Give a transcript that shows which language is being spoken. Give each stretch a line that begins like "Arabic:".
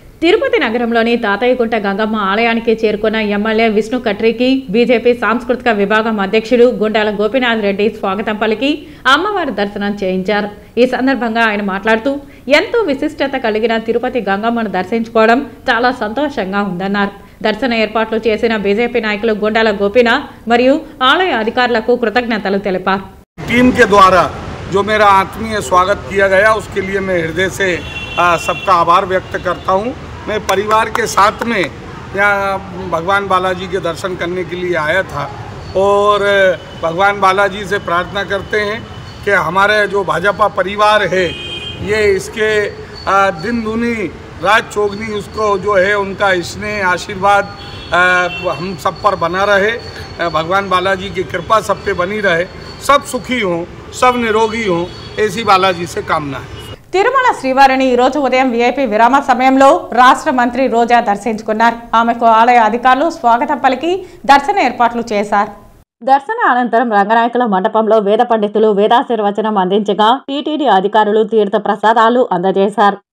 Telugu: తిరుపతి నగరంలోని తాతయ్యగుంట గంగమ్మ ఆలయానికి చేరుకున్న ఎమ్మెల్యే విష్ణు కట్రికి బీజేపీ సాంస్కృతిక విభాగం అధ్యక్షుడు గుండాల గోపీనాథ్ రెడ్డి స్వాగతం పలికి అమ్మవారి దర్శనం చేయించారు. ఈ సందర్భంగా ఆయన మాట్లాడుతూ ఎంతో విశిష్టత కలిగిన తిరుపతి గంగమ్మను దర్శించుకోవడం చాలా సంతోషంగా ఉందన్నారు. దర్శన ఏర్పాట్లు చేసిన బీజేపీ నాయకులు గుండాల గోపీనాథ్ మరియు ఆలయ అధికారులకు కృతజ్ఞతలు తెలిపారు.
Hindi: टीम के द्वारा जो मेरा आत्मीय स्वागत किया गया उसके लिए मैं हृदय से सबका आभार व्यक्त करता हूं। मैं परिवार के साथ में यहाँ भगवान बालाजी के दर्शन करने के लिए आया था और भगवान बालाजी से प्रार्थना करते हैं कि हमारे जो भाजपा परिवार है ये इसके दिन दूनी रात चौगनी उसको जो है उनका स्नेह आशीर्वाद हम सब पर बना रहे। भगवान बालाजी की कृपा सब पे बनी रहे, सब सुखी हों, सब निरोगी हों, ऐसी बालाजी से कामना है।
Telugu: తిరుమల శ్రీవారిని ఈ రోజు ఉదయం వీఐపీ విరామ సమయంలో రాష్ట్ర మంత్రి రోజా దర్శించుకున్నారు. ఆమెకు ఆలయ అధికారులు స్వాగతం పలికి దర్శన ఏర్పాట్లు చేశారు. దర్శన అనంతరం రంగనాయకుల మండపంలో వేద పండితులు వేదాశీర్వచనం అందించగా టీటీడీ అధికారులు తీర్థ ప్రసాదాలు అందజేశారు.